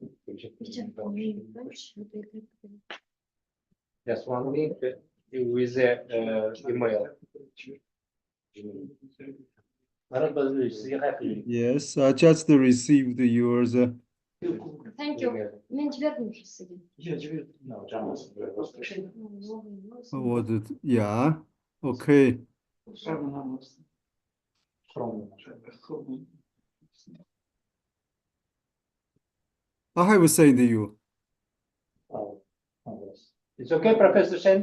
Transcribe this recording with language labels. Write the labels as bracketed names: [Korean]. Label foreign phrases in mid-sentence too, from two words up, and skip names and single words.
[English] Just one link with the email. Yes, I just received yours. Thank you. [Kazakh] Мен жібердім уже сізге. [English] What it? Yeah. Okay. I have sent you. It's okay, Professor Shen?